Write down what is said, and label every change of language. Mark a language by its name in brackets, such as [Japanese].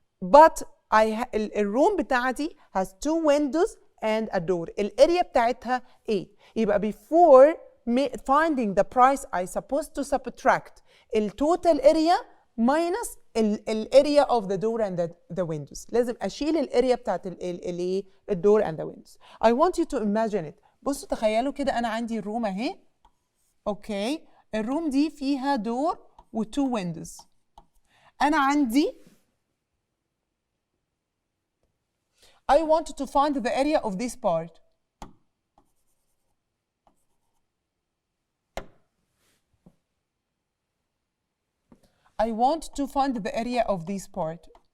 [English] But [Arabic] الروم بتاعتي [English] has 2 windows and a door. [Arabic] الاريا بتاعتها 8. [English] يبقى before finding the price I supposed to subtract التوتال area minus الاريا of the door and the windows. [Arabic] لازم اشيل الاريا بتاعت الايه؟ الدور [English] and the windows. I want you to imagine it. [Arabic] بصوا تخيلوا كده انا عندي الروم اهي. اوكي، الروم دي فيها دور و 2 windows. انا عندي [English] I wanted to find the area of this part. I want to find the area of this part.